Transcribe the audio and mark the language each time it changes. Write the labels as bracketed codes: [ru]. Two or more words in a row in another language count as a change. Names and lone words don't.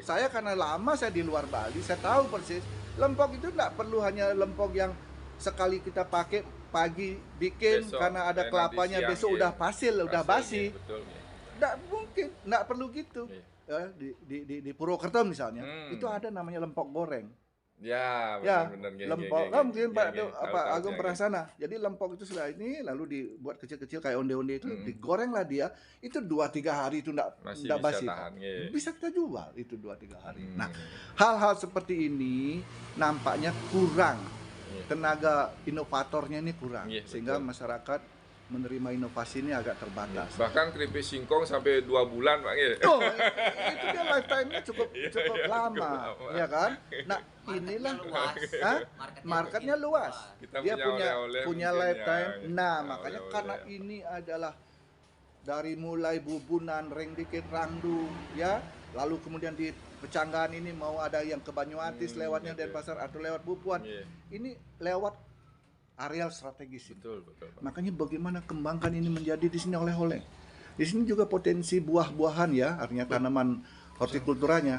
[id] Saya karena lama saya di luar Bali, saya tahu persis. Lempok itu tidak perlu hanya lempok yang sekali kita pakai pagi bikin Besok, karena ada nanti kelapanya siang, besok iya. udah pasil, udah basi. Betul. Nggih. Tidak mungkin, tidak perlu gitu. Iya. Ya, di Purwokerto misalnya, itu ada namanya lempok goreng. Ya, Ya, benar-benar. Nggih, lempok. nggih, Kan nggih. mungkin Nggih, Pak nggih. apa Tahu, Agung ya, pernah nggih. sana. Jadi lempok itu sudah ini lalu dibuat kecil-kecil kayak onde-onde itu digoreng lah dia. Itu 2-3 hari itu Masih enggak bisa basi. tahan, nggih. Bisa kita jual itu 2-3 hari. Nah, hal-hal seperti ini nampaknya kurang. Iya. Tenaga inovatornya ini kurang Iya, sehingga betul. masyarakat menerima inovasi ini agak terbatas. Bahkan keripik singkong sampai 2 bulan, Pak. Nggih. Oh, itu dia lifetime-nya cukup lama, lama. ya kan? Nah, inilah luas. Hah? Marketnya Marketnya luas. Kita Dia punya punya oleh-oleh lifetime. mungkin ya. Nah, Ya, makanya oleh-oleh. karena ini adalah dari mulai bubunan, ring dikit, rangdu, ya, lalu kemudian di Pecanggahan ini mau ada yang ke Banyuatis lewatnya gitu. Denpasar atau lewat Bupuan. Iya. Ini lewat areal strategis ini. Betul, betul, Pak. Makanya bagaimana kembangkan ini menjadi di sini oleh-oleh. Di sini juga potensi buah-buahan ya, artinya tanaman hortikulturanya.